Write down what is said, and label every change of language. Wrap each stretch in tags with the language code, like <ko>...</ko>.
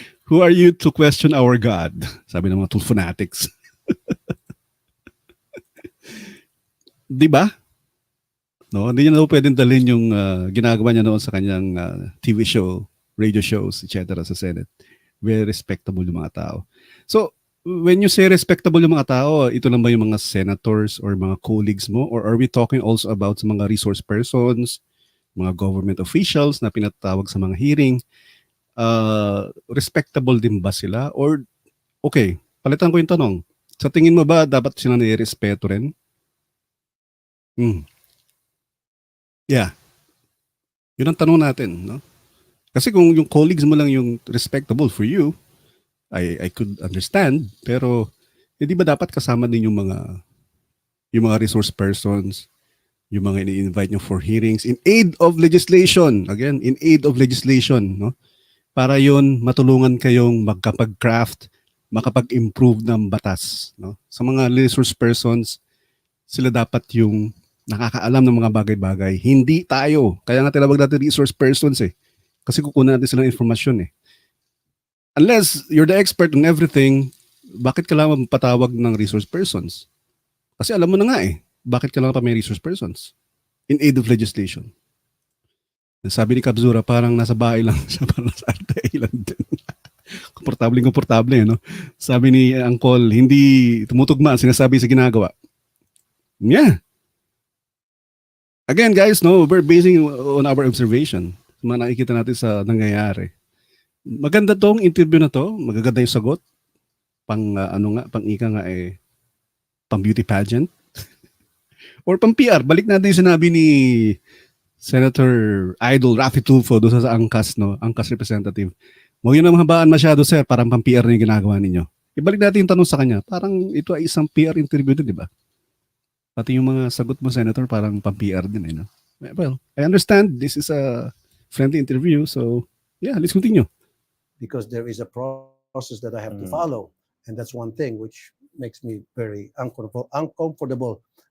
<en>Who are you to question our God?</en> <tl>Sabi ng mga Tulfo fanatics. Di ba? No, hindi niya na pwedeng dalhin yung ginagawa niya noon sa kanyang TV show, radio shows, etc. sa Senate.</tl> <en>Very respectable</en> <tl>yung mga tao.</tl> <en>So, when you say respectable</en> <tl>yung mga tao, ito lang ba yung mga senators or mga colleagues mo?</tl> <en>Or are we talking also about sa mga resource persons, mga government officials</en> <tl>na pinatawag sa mga</tl> <en>hearing?</en> <tl>Respectable din ba sila?</tl> <en>Or, okay,</en> <tl>palitan ko yung tanong. Sa tingin mo ba dapat sila nire-respeto rin? Yeah. Yun ang tanong natin, no? Kasi kung yung colleagues mo lang yung respectable</tl> <en>for you, I could understand,</en> <tl>pero hindi ba dapat kasama din yung mga resource persons, yung mga ini-invite nyo for hearings in aid of legislation.</tl> <en>Again, in aid of legislation, no?</en> <tl>Para yun matulungan kayong magkapag-craft, makapag-improve ng batas, no? Sa mga resource persons, sila dapat yung nakakaalam ng mga bagay-bagay. Hindi tayo. Kaya nga tinawag natin resource persons eh. Kasi kukunan natin silang informasyon eh.</tl> <en>Unless you're the expert on everything, bakit kailangan patawag ng resource persons?</en> <tl>Kasi alam mo na nga eh, bakit kailangan pa may resource persons?</tl> <en>In aid of legislation.</en> <tl>Sabi ni Kabzura, parang nasa bahay lang siya, parang nasa RTA lang din. Komportable, no? Sabi ni Angkol, hindi tumutugma ang sinasabi sa ginagawa.</tl> <en>Yeah. Again, guys, no, we're basing on our observation.</en> <tl>Mga nakikita natin sa nangyayari. Maganda tong interview na to, magaganda yung sagot. Pang pang ika nga pang beauty pageant. Or pang PR. Balik natin yung sinabi ni Senator Idol Raffy Tulfo doon sa angkas, no? Angkas representative. Huwag yun na mahabaan masyado, sir. Parang pang PR na yung ginagawa ninyo. Ibalik natin yung tanong sa kanya. Parang ito ay isang PR interview din, di ba? Pati yung mga sagot mo, Senator, parang pang-PR din, no?</tl> <en>Well, I understand this is a friendly interview, so yeah, let's continue. Because there is a process that I have to follow. And that's one thing which makes me very uncomfortable.</en>